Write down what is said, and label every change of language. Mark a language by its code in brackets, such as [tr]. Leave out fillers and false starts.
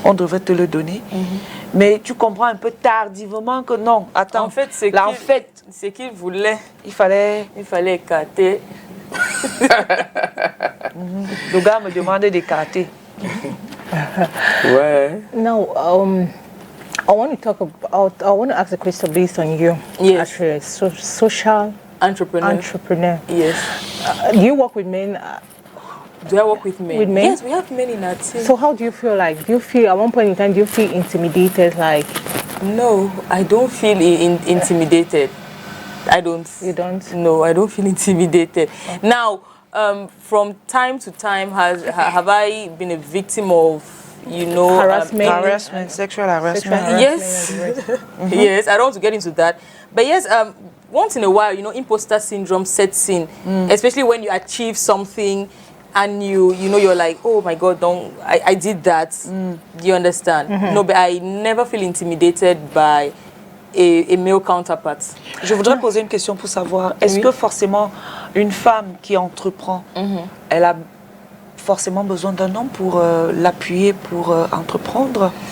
[fr] On devrait te le donner. Mais tu comprends un peu tardivement que non, attends. En fait, c'est qu'il voulait. Il fallait écarter. Le gars me demandait d'écarter. Ouais. [en] Now, I want to talk about. I want to ask a question based on you. Yes. Actually, social entrepreneur. Yes. Do you work with men? Do I work with men? With men? Yes, we have men in our team. So how do you feel like? Do you feel at one point in time? Do you feel intimidated? Like? No, I don't feel intimidated. I don't. You don't? No, I don't feel intimidated. Okay. Now, from time to time, have I been a victim of, harassment, sexual harassment? Yes. Yes, I don't want to get into that. But yes, once in a while, imposter syndrome sets in, especially when you achieve something and you're like, oh my God, I did that. Do you understand? No, but I never feel intimidated by a male counterpart. [fr] Je voudrais poser une question pour savoir, est-ce que forcément une femme qui entreprend, elle a forcément besoin d'un homme pour l'appuyer, pour entreprendre?